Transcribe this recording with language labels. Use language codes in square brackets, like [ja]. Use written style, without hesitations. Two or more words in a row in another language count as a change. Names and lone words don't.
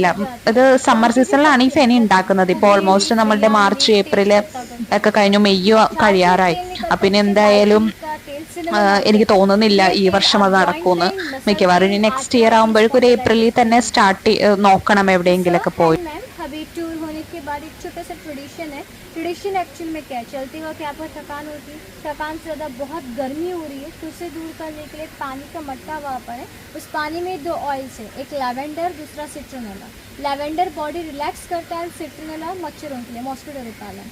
[ml] ഇത് [en] summer season [ml] ഈ ഫെനി ഉണ്ടാക്കുന്നത്. ഇപ്പൊ ഓൾമോസ്റ്റ് നമ്മളുടെ മാർച്ച് ഏപ്രിൽ ഒക്കെ കഴിഞ്ഞു, മെയ്യോ കഴിയാറായി. പിന്നെ എന്തായാലും എനിക്ക് തോന്നുന്നില്ല ഈ വർഷം അത് നടക്കുമെന്ന്. മിക്കവാറും ഇനി [en] next year [ml] ആകുമ്പോഴേക്കും ഒരു ഏപ്രിലിൽ തന്നെ സ്റ്റാർട്ട് നോക്കണം എവിടെയെങ്കിലൊക്കെ പോയി. [hi] अभी टूर होने के बाद एक छोटा सा ट्रेडिशन है। ट्रेडिशन एक्चुअल में क्या है, चलते वक्त यहाँ पर थकान होती है, थकान से ज़्यादा बहुत गर्मी हो रही है, तो उसे दूर करने के लिए पानी का मट्टा वहाँ पर है। उस पानी में 2 ऑयल्स है, एक लैवेंडर, दूसरा सिट्रोनेला। [en] lavender body relax [hi] करता है, सिट्रोनेला मच्छरों के लिए, [en] mosquito repellent.